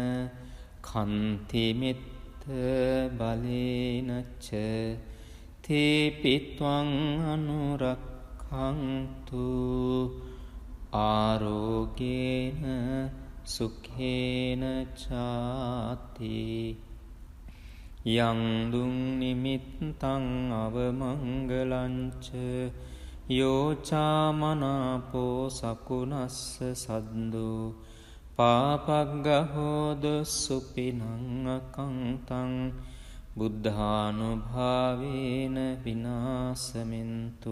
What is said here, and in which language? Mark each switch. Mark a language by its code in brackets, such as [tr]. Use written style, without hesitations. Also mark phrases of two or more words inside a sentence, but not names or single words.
[pi] කන්තිමිත්ත බලේනච්ච තේපිත්වං අනුරක්ඛන්තු ආරෝගේන සුඛේන චාති. යං දුං නිමිත්තං අවමංගලංච යෝ චාමනාපෝ සකුණස්ස සද්දෝ පාපග්ගහෝද සුපිනං අකංතං බුද්ධානුභාවේන විනාශමින්තු.